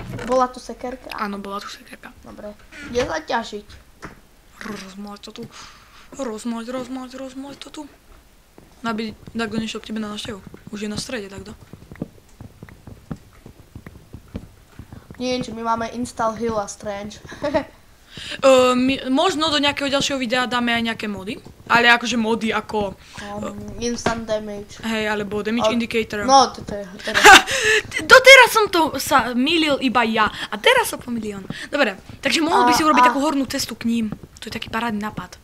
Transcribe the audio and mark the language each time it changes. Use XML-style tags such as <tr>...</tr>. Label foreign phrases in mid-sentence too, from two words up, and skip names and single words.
<sk>Bola tu sekerka? Áno, bola tu sekerka. Dobre. Kde zaťažiť? Rozmať to tu. Rozmať to tu. Aby Dagdo nešiel k tebe na návštevu. Už je na strede, Dagdo. Nie, my máme</sk> <en>install heal</en> <sk>a strange. Možno do nejakého ďalšieho videa dáme aj nejaké mody, ale akože mody ako...</sk> <en>Instant damage.</en> <sk>Hej, alebo</sk> <en>damage indicator.</en> <sk>No, to je... Doteraz som to sa mýlil iba ja a teraz sa pomýlil on. Dobre, takže mohol by si urobiť takú hornú cestu k ním. To je taký parádny nápad.</sk>